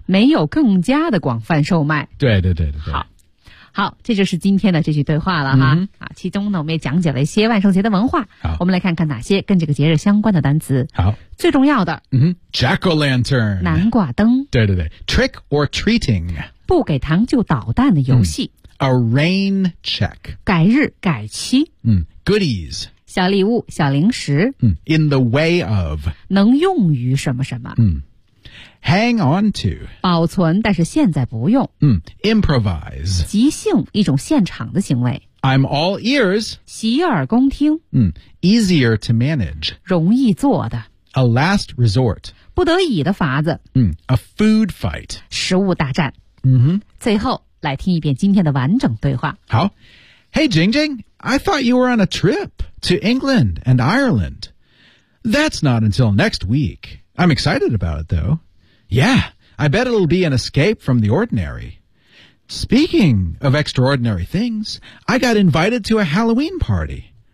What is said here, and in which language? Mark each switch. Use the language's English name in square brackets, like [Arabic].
[Chinese] 没有更加的广泛售卖对对对对好这就是今天的这句对话了哈、 mm-hmm. 啊、其中呢我们也讲解了一些万圣节的文化好我们来看看哪些跟这个节日相关的单词好最重要的、 [English] mm-hmm. Jack-o'-lantern [Chinese] 南瓜灯对对对 [English] Trick or treating [Chinese] 不给糖就捣蛋的游戏、 [English] A rain check [Chinese] 改日改期、 [English] Goodies [Chinese] 小礼物小零食、 [English] In the way of [Chinese] 能用于什么什么、 [English] Hang on to [Chinese] 保存但是现在不用、 [English] Improvise [Chinese] 即兴一种现场的行为 [English] I'm all ears [Chinese] 洗耳恭听、 [English] Easier to manage [Chinese] 容易做的 [English] A last resort [Chinese] 不得已的法子、 [English] A food fight [Chinese] 食物大战、最后来听一遍今天的完整对话 [English] 好 Hey Jingjing I thought you were on a trip to England and Ireland That's not until next week. I'm excited about it, though. Yeah, I bet it'll be an escape from the ordinary. Speaking of extraordinary things, I got invited to a Halloween party.